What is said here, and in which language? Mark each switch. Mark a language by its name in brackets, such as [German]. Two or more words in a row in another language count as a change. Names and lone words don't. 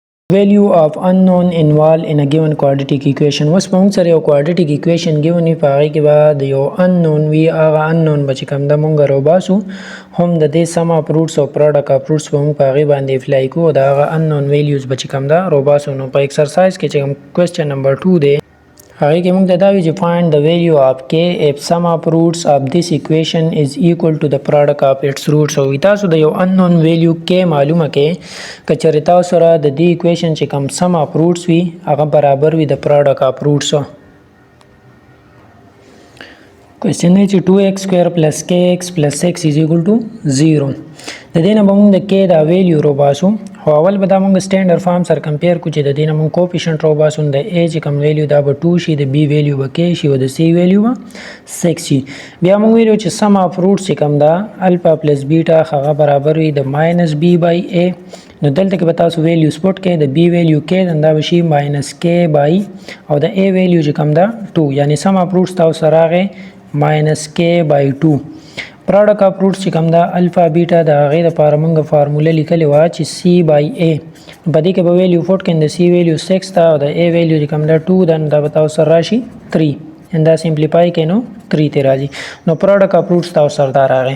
[English] value of unknown involved in a given quadratic equation. [Pashto] اوس په موږ سره یو [English] quadratic equation given [Pashto] وي، په هغې کې به د یو unknown وي. هغه unknown به چې کوم ده موږ راوباسو، هم د دې [English] sum of roots [Pashto] او [English] product of roots [Pashto] به موږ په هغې باندې اپلای کوو او د هغه [English] unknown values [Pashto] به چې کوم ده راوباسو. نو په exercise کې چې کوم [English] question number [Pashto] 2 دی، هغې کې موږ ته دا وي چې [English] find the value of k if sum of roots of this equation is equal to the product of its roots. [Pashto] او تاسو د یو [English] unknown value k [Pashto] معلومه کې که چېرې تاسو سره د دې equation چې کوم [English] sum of roots [Pashto] وي هغه برابر وي د [English] product of roots. کوېسچن [Pashto] دی چې [English] 2x square plus kx plus x is equal to 0. [Pashto] د دې نه به موږ د k دا ویلیو راوباسو، خو اول به دا موږ [English] standard form [Pashto] سره کمپیر کړو چې د دې نه موږ کوفیشنټ راوباسو. د a چې کوم ویلیو دا به 2 شي، د b ویلیو به k شي او د c ویلیو به 6 شي. بیا موږ ویلو چې [English] sum of roots [Pashto] چې کوم دا [English] alpha plus beta [Pashto] هغه برابر وي د [English] minus b by a. [Pashto] نو دلته کې به تاسو ویلیو سپوټ کې د b ویلیو k دا به شي [English] minus k by [Pashto] او د a ویلیو چې کوم دا 2، یعنی [English] sum of roots [Pashto] تاسو سره راغی [English] minus k by 2. product of roots [Pashto] چې کوم دا [English] alpha beta [Pashto] د هغې دپاره موږ فارموله لیکلې وه چې [English] c by a. [Pashto] په دې کې به ویلیو فوټ کړئ، د c ویلیو 6 ده او د a ویلیو چې کوم دا 2 ده، نو دا به تاسو سره راشي 3. دا سمپلیفای کړئ نو 3 ته راځي. نو [English] product of roots [Pashto] تاسو سره دا راغی.